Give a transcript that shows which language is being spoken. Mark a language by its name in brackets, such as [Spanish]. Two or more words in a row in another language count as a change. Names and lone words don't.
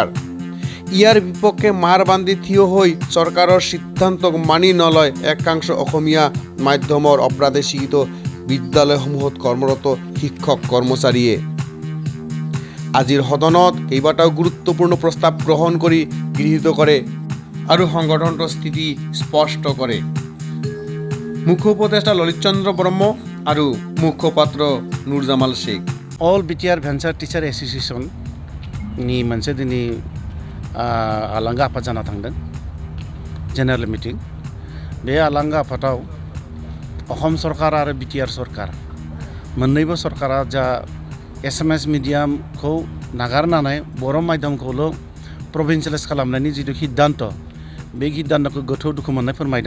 [Assamese] ইয়াৰ বিপক্ষে মাৰ বান্ধি থিয় হৈ চৰকাৰৰ সিদ্ধান্তক মানি নলয় একাংশ অসমীয়া মাধ্যমৰ অপ্ৰাদেশিকৃত বিদ্যালয়সমূহত কৰ্মৰত শিক্ষক কৰ্মচাৰীয়ে। আজিৰ সদনত কেইবাটাও গুৰুত্বপূৰ্ণ প্ৰস্তাৱ গ্ৰহণ কৰি গৃহীত কৰে আৰু সংগঠনটোৰ স্থিতি স্পষ্ট কৰে। মুখ্য উপদেষ্টা ললিত চন্দ্ৰ ব্ৰহ্ম আৰু मुखपात्र नुरजामाल शेख। [Bodo] अल बिटिआर भेन्चार टिचार एस'सिएशन नि मोनसे दिनै आलांगा आफाद जाना थांदों [English] general meeting. [Bodo] बे आलांगा आफादाव अखम सरकार आरो बिटिआर सरकार मोननैबो सरकारा जा एसामिस मिडियामखौ नागारनानै बर' माध्यमखौल' प्रभिन्सियेलाइज खालामनायनि जिथु सिद्धान्त बे सिद्धान्तखौ गोथौ दुखु मोननाय फोरमायदों।